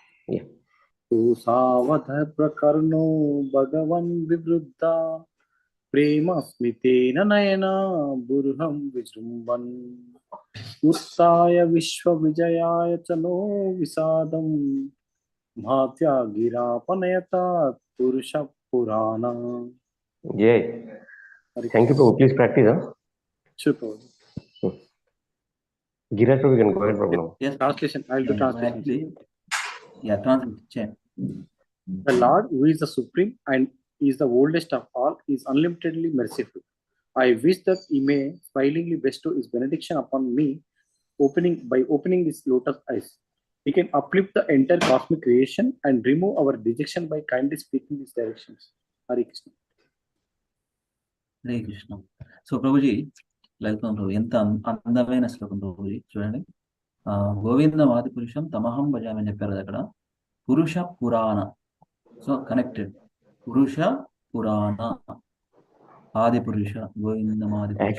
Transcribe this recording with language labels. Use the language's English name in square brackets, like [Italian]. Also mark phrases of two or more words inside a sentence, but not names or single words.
[Sanskrit] సావధ ప్రకర్ణో భగవన్ వివృద్ధ ప్రేమ స్మితేన నయన బురుహం విజృంభన్. ఉత్థాయ విశ్వ విజయాయ చ నో విషాదం మాధ్యా గిరాపనయత పురుష పురాణ. [English] Yay. Thank you, Prabhu. Please practice. Huh? Sure, Prabhuji. Giraj Prabhu, you can go ahead, Prabhu. Now. Yes. Translation. I'll do translation. Yeah, translation. The Lord, who is the supreme and is the oldest of all, is unlimitedly merciful. I wish that He may smilingly bestow His benediction upon me, by opening His lotus eyes. He can uplift the entire cosmic creation and remove our dejection by kindly speaking His directions. Hare Krishna. [Telugu] హరే కృష్ణ. సో ప్రభుజీ, లలితం ప్రభు, ఎంత అందమైన శ్లోకం ప్రభుజీ. చూడండి, [Sanskrit] గోవింద ఆది పురుషం తమహం భజామని [Telugu] చెప్పారు అక్కడ. [Sanskrit] పురుష పురాణ, [English] so connected. [Sanskrit] పురుష పురాణ, ఆది పురుష, గోవిందం ఆది పురుషం.